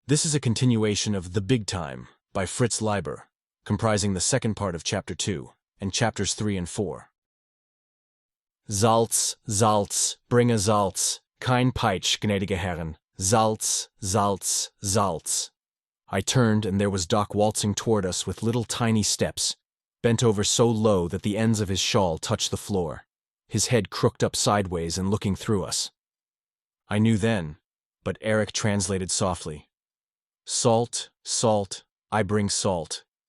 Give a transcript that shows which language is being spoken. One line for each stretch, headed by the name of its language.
English: This is a continuation of The Big Time by Fritz Leiber, comprising the second part of Chapter 2 and Chapters 3 and 4.
German: Salz, Salz, bringe Salz, kein Peitsch, gnädige Herren, Salz, Salz, Salz.
English: I turned, and there was Doc waltzing toward us with little tiny steps, bent over so low that the ends of his shawl touched the floor, his head crooked up sideways and looking through us. I knew then, but Eric translated softly. Salt, salt, I bring salt.